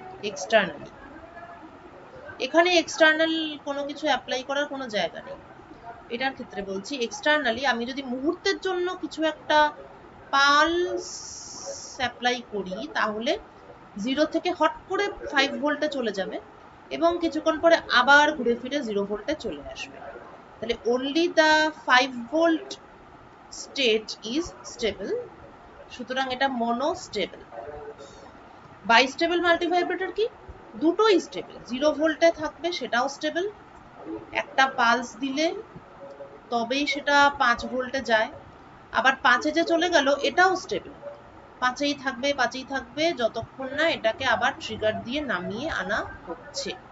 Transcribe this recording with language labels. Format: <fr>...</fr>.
<bn>Externally, এখানে external কোনো কিছু অ্যাপ্লাই করার কোনো জায়গা নেই, এটার ক্ষেত্রে বলছি এক্সটার্নালি আমি যদি মুহূর্তের জন্য কিছু একটা পালস অ্যাপ্লাই করি তাহলে 0 থেকে হট করে 5 ভোল্টে চলে যাবে এবং কিছুক্ষণ পরে আবার ঘুরে ফিরে 0 ভোল্টে চলে আসবে। তাহলে</bn> <en>only the 5 volt state is stable,</en> <bn>সুতরাং এটা মনোস্টেবল। বাইস্টেবল মাল্টিভাইব্রেটর কি, দুটোই স্টেবল, 0 ভোল্টে থাকবে সেটাও স্টেবল, একটা পালস দিলে তবেই সেটা 5 ভোল্টে যায়, আবার 5-এ যে চলে গেল এটাও স্টেবল, 5-এই থাকবে 5-এই থাকবে যতক্ষণ না এটাকে আবার ট্রিগার দিয়ে নামিয়ে আনা হচ্ছে।</bn>